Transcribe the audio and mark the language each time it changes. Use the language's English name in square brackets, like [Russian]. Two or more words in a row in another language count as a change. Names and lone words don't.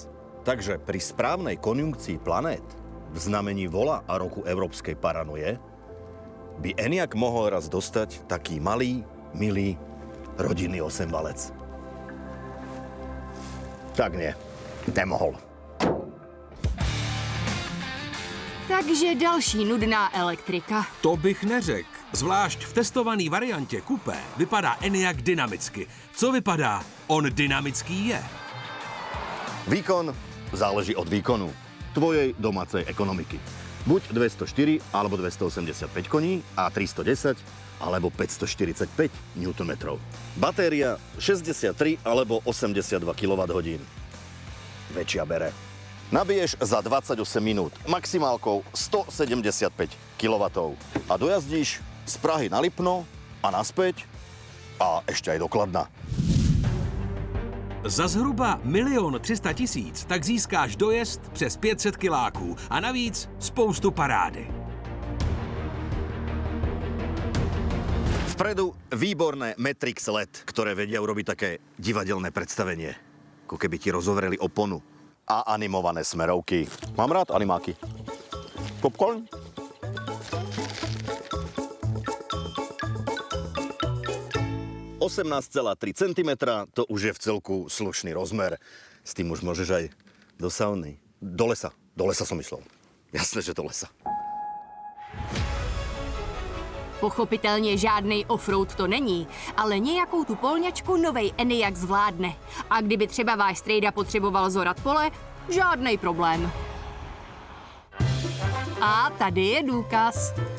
[Slovak] Takže pri správnej konjunkcii planét, v znamení vola a roku európskej paranoje, by Enyaq mohol raz dostať taký malý, milý, rodinný osemvalec. Tak nie, nemohol. [Czech] Takže další nudná elektrika. To bych neřekl. Zvlášť v testované variantě Coupé vypadá Enyaq dynamicky. Co vypadá? On dynamický je. [Slovak] Výkon záleží od výkonu tvojej domácej ekonomiky. Buď 204 alebo 285 koní a 310 alebo 545 Nm. Batéria 63 alebo 82 kWh. Väčšia bere. Nabiješ za 28 minút maximálkou 175 kW a dojazdíš z Prahy na Lipno a naspäť a ešte aj do Kladna. [Czech] Za zhruba 1 300 000 tak získáš dojezd přes 500 kiláků a navíc spoustu parády. [Slovak] Vpredu výborné Matrix LED, ktoré vedia urobiť také divadelné predstavenie. Ako keby ti rozovreli oponu. A animované smerovky. Mám rád animáky. Popcorn? ...18,3 cm, to už je v celku slušný rozmer. S tým už môžeš aj do sauny. Do lesa som myslel. Jasné, že do lesa. [Czech] Pochopitelně žádnej offroad to není, ale nějakou tu polňačku novej Enyaq zvládne. A kdyby třeba váš strejda potřeboval zorat pole, žádnej problém. A tady je důkaz.